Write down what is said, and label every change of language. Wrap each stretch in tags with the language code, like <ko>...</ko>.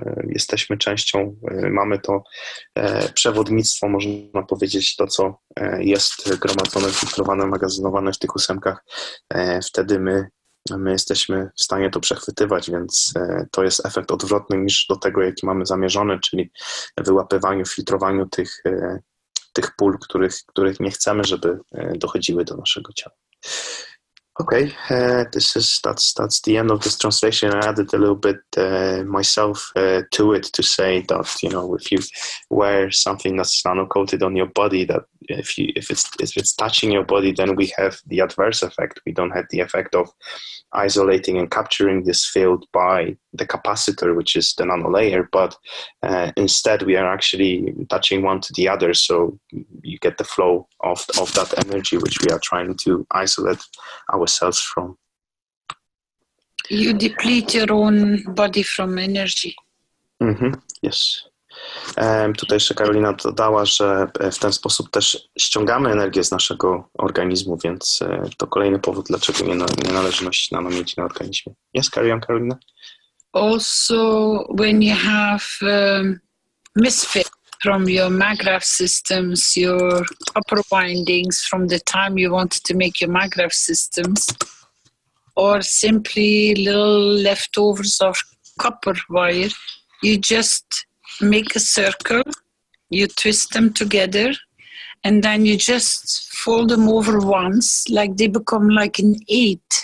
<pl>jesteśmy częścią, mamy to przewodnictwo, można powiedzieć, to co jest gromadzone, filtrowane, magazynowane w tych ósemkach, wtedy my jesteśmy w stanie to przechwytywać, więc to jest efekt odwrotny niż do tego, jaki mamy zamierzony, czyli wyłapywaniu, filtrowaniu tych pól, których nie chcemy, żeby dochodziły do naszego ciała.</pl> <en>Okay, that's the end of this translation. I added a little bit myself to it to say that, you know, if you wear something that's nano-coated on your body, that if it's touching your body, then we have the adverse effect. We don't have the effect of isolating and capturing this field by the capacitor, which is the nano layer, but instead we are actually touching one to the other, so you get the flow of that energy which we are trying to isolate ourselves from. You deplete your own body from energy. Yes.</en> <pl>Tutaj jeszcze Karolina dodała, że w ten sposób też ściągamy energię z naszego organizmu, więc to kolejny powód, dlaczego nie należy nosić nanomiedzi na organizmie.</pl> <en>Yes, carry on, Karolina. Also, when you have misfit from your maggraph systems, your copper windings from the time you wanted to make your maggraph systems, or simply little leftovers of copper wire, you just make a circle, you twist them together, and then you just fold them over once, like they become like an 8.</en>